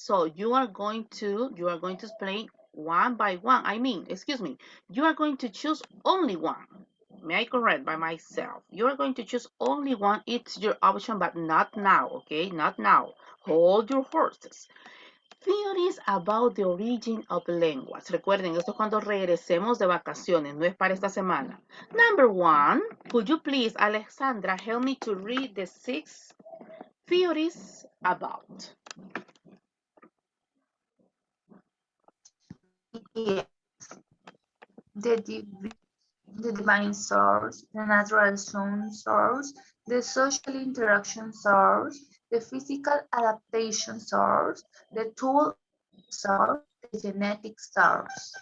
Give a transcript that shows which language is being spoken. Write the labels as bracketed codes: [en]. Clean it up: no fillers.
[en] So you are going to explain one by one. You are going to choose only one. May I correct by myself? You are going to choose only one. It's your option, but not now, okay? Not now. Hold your horses. Theories about the origin of language. [es] Recuerden, esto es cuando regresemos de vacaciones, no es para esta semana. [en] Number 1, could you please, Alexandra, help me to read the 6 theories about? Yes. The divine source, the natural sound source, the social interaction source, the physical adaptation source, the tool source, the genetic source.